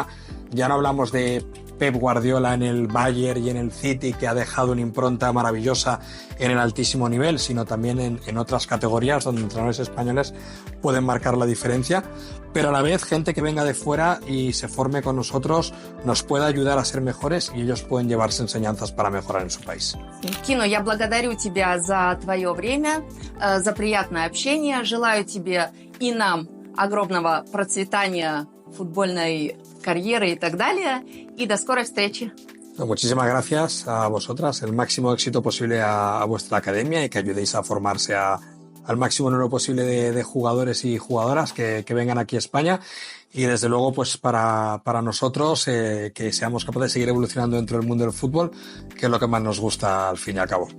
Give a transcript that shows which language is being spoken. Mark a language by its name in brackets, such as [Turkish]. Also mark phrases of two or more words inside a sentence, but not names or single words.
[Spanish] Ya no hablamos de Pep Guardiola en el Bayern y en el City, que ha dejado una impronta maravillosa en el altísimo nivel, sino también en otras categorías donde entrenadores españoles pueden marcar la diferencia. Pero a la vez, gente que venga de fuera y se forme con nosotros nos puede ayudar a ser mejores y ellos pueden llevarse enseñanzas para mejorar en su país. [Russian] Кино, я благодарю тебя за твое время, за приятное общение. Желаю тебе и нам огромного процветания футбольной карьеры и так далее. И до скорой встречи. [Spanish] Muchísimas gracias a vosotras, el máximo éxito posible a vuestra academia y que ayudéis a formarse al máximo número posible de jugadores y jugadoras que vengan aquí a España y desde luego pues para nosotros que seamos capaces de seguir evolucionando dentro del mundo del fútbol, que es lo que más nos gusta al fin y al cabo.